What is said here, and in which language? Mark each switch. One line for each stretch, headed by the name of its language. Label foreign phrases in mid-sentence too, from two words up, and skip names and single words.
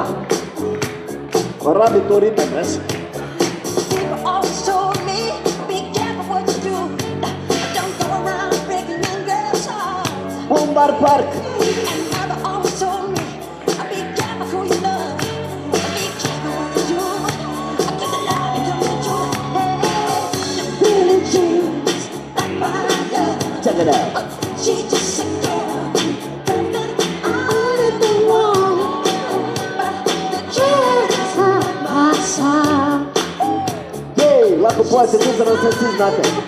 Slovenian: Pa rabi to ritem, veš? Bumbar Park.
English: Check it out.
Slovenian: Lahko pojete tudi, da se vsi znate.